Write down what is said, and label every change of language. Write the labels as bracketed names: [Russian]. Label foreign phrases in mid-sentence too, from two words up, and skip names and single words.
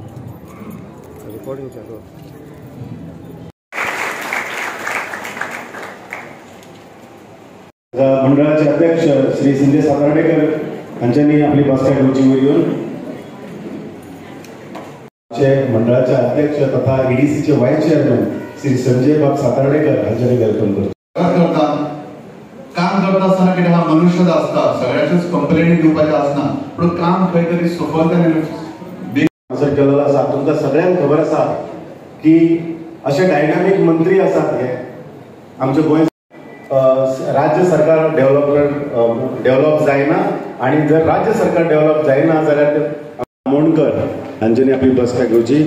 [Marathi] मंडळाचे अध्यक्ष श्री संजय सातार्डेकर यांनी आपली बसच्या खुर्चीवर येऊन मंडळाचे अध्यक्ष तथा ईडीसीचे [English] vice chairman [Marathi] श्री संजय बाब सातार्डेकर यांनी वेलकम करतो. [Konkani] काम करता असताना कितें हा मनुष्य आसता सगळ्याच्याच कंप्लेनी दिवपाचे आसना पण काम खंय तरी सफलतेन असं केलेलं आसा. तुमकां सगळ्यांक खबर आसा की असे डायनामिक मंत्री आसात हे आमचे गोंय राज्य सरकार डेव्हलप जायना आणि जर राज्य सरकार डेव्हलप जायना जाल्यार मोणकर हांच्यानी आपली बसका घेवची.